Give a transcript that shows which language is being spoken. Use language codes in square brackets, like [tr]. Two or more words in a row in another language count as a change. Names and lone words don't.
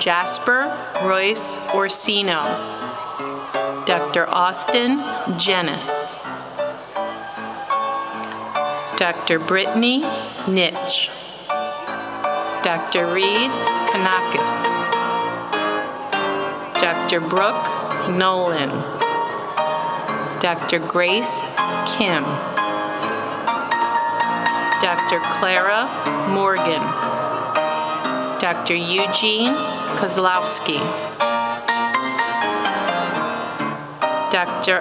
[en] Jasper Royce Orsino, Dr. Austin Jennis, Dr. Brittany Nitch, Dr. Reed Kanakis, Dr. Brooke Nolan, Dr. Grace Kim, Dr. Clara Morgan, Dr. Eugene Kozlowski, Dr.